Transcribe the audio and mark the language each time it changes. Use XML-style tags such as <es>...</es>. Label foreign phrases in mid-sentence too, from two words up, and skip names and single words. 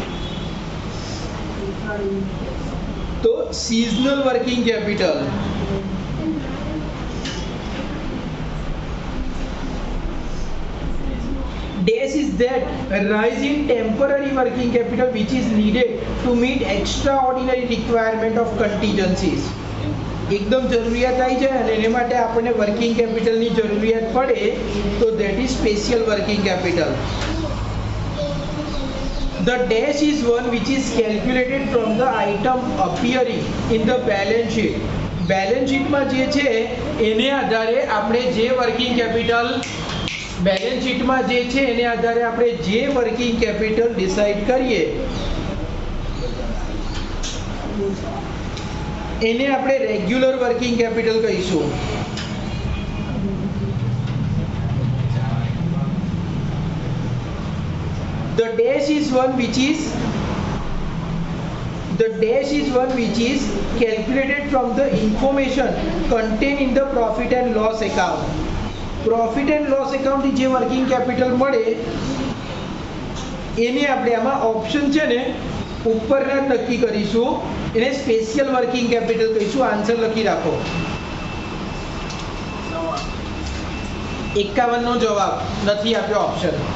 <en>तो seasonal working capital. Dash is that rise in temporary working capital which is needed to meet extraordinary requirement of contingencies.</en> <gu>एकदम જરૂરિયાત આવી જાય અને એને માટે આપણને</gu> <en>working capital</en> <gu>જરૂરિયાત પડે તો</gu> <en>that is special working capital. The dash is one which is calculated from the item appearing in the balance sheet.</en> <gu>બેલેન્સ શીટમાં જે છે એને આધારે આપણે જે</gu> <en>working capital</en> <gu>બેલેન્સ શીટમાં જે છે એને આધારે આપણે જે વર્કિંગ કેપિટલ ડિસાઈડ કરીએ એને આપણે</gu> <en>regular working capital</en> <gu>કહીશું.</gu> <en>The dash is one which is calculated from the information contained in the profit and loss account. Profit and loss account</en> <gu>ની જે</gu> <en>working capital</en> <gu>મળે એને આપણે આમાં ઓપ્શન છે ને ઉપરના નક્કી કરીશું, એને</gu> <en>special working capital</en> <gu>કહીશું. આન્સર લખી રાખો. 51 નો જવાબ નથી આપ્યો ઓપ્શન.</gu>